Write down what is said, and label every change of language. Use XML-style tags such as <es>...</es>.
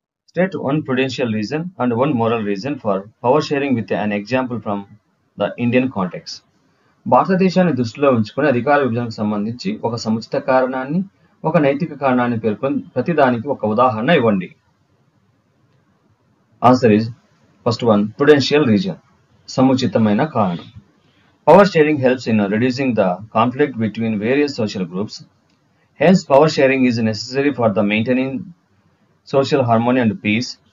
<en>State one prudential reason and one moral reason for power sharing with an example from the Indian context.</en> <te>భారతదేశాన్ని దృష్టిలో ఉంచుకొని అధికార విభజనకు సంబంధించి ఒక సముచిత కారణాన్ని, ఒక నైతిక కారణాన్ని పేర్కొని ప్రతిదానికి ఒక ఉదాహరణ ఇవ్వండి.</te> <en>answer is first one prudential reason,</en> <te>సముచితమైన కారణం.</te> <en>Power sharing helps in reducing the conflict between various social groups. Hence, power sharing is necessary for the maintaining social harmony and peace.</en>